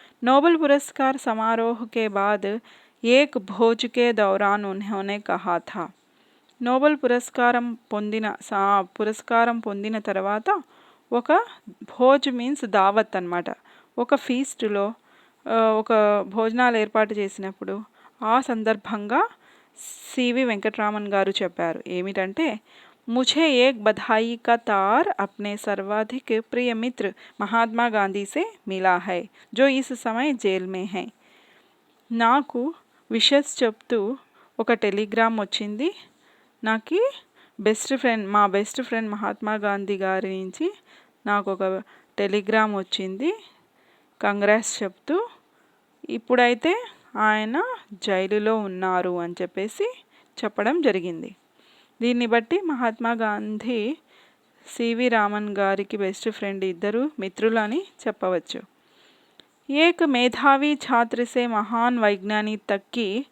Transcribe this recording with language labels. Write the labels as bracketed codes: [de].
[hi] Nobel पुरस्कार समारोह के बाद एक भोज के दौरान उन्होंने कहा था. [te] నోబెల్ పురస్కారం పొందిన తర్వాత ఒక భోజ్ మీన్స్ దావత్ అన్నమాట. ఒక ఫీస్ట్లో ఒక భోజనాలు ఏర్పాటు చేసినప్పుడు ఆ సందర్భంగా సివి వెంకట్రామన్ గారు చెప్పారు ఏమిటంటే, [hi] मुझे एक बधाई का तार अपने सर्वाधिक प्रिय मित्र महात्मा गांधी से मिला है जो इस समय जेल में है. [te] నాకు విషెస్ చెప్తూ ఒక టెలిగ్రామ్ వచ్చింది. నాకు మా బెస్ట్ ఫ్రెండ్ మహాత్మా గాంధీ గారి నుంచి నాకు ఒక టెలిగ్రామ్ వచ్చింది కంగ్రాట్స్ చెప్తూ. ఇప్పుడైతే ఆయన జైలులో ఉన్నారు అని చెప్పేసి చెప్పడం జరిగింది. దీన్ని బట్టి మహాత్మా గాంధీ సివి రామన్ గారికి బెస్ట్ ఫ్రెండ్, ఇద్దరు మిత్రులని చెప్పవచ్చు. [hi] एक मेधावी छात्र से महान वैज्ञानिक तक की